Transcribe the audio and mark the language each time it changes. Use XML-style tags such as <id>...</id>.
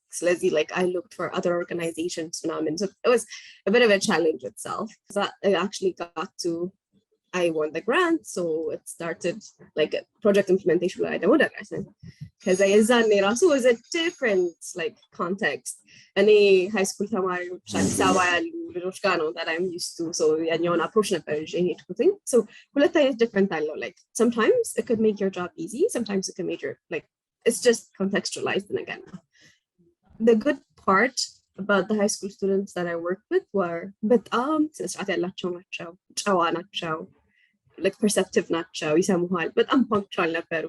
<en>ስለዚህ like I looked for other organizations ምናምን, so it was a bit of a challenge itself. So I actually got to, I won the grant, so it started like project implementation ላይ ደግሞ ደረስን. because</en> <am>የዛኔ ራሱ</am> <en>was a different like context.</en> <am>እኔ high school ተማሪዎች አዲስ አበባ ያሉ ልጆች ጋር ነው</am> <en>that I'm used to, so</en> <am>ያኛውን approach ነበር ይዤ ሄድኩትኝ.</am> <en>so</en> <am>ሁለት አይነት</am> <en>different አለው, like sometimes it could make your job easy, sometimes it could make your, like it's just contextualized</en> <am>ነገር ነው.</am> <en>The good part about the high school students that I worked with were</en> <am>በጣም ስነስርዓት ያላቸው ናቸው, ጨዋ ናቸው,</am> <en>like perceptive</en> <am>ናቸው, ይሰሙሃል, በጣም</am> <en>punctual ነበሩ.</en>